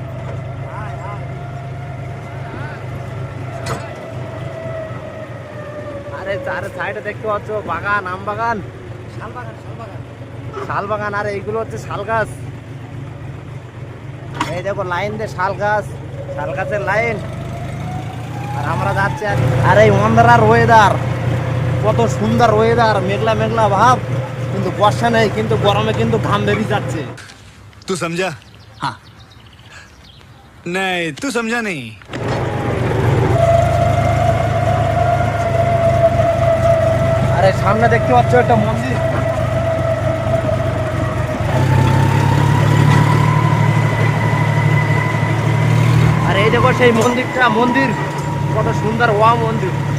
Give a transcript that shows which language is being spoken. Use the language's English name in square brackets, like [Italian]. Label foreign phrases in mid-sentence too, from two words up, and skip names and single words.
[Bangla] আরে চার সাইডে দেখতে পাচ্ছ বাগান, আম বাগান, শাল বাগান, আর এইগুলো হচ্ছে শাল গাছ। এই দেখো লাইন দিয়ে শাল গাছের লাইন। আর আমরা যাচ্ছি, আর এই অন্ধ্রার ওয়েদার, কত সুন্দর ওয়েদার, মেঘলা মেঘলা ভাব, কিন্তু বর্ষা নেই, কিন্তু গরমে কিন্তু ঘাম বেরিয়ে যাচ্ছে। [Hindi] तू समझा? हाँ नहीं, तू समझा नहीं। [Bangla] আরে সামনে দেখতে পাচ্ছ একটা মন্দির, আর এই দেখো সেই মন্দির কত সুন্দর, মন্দির।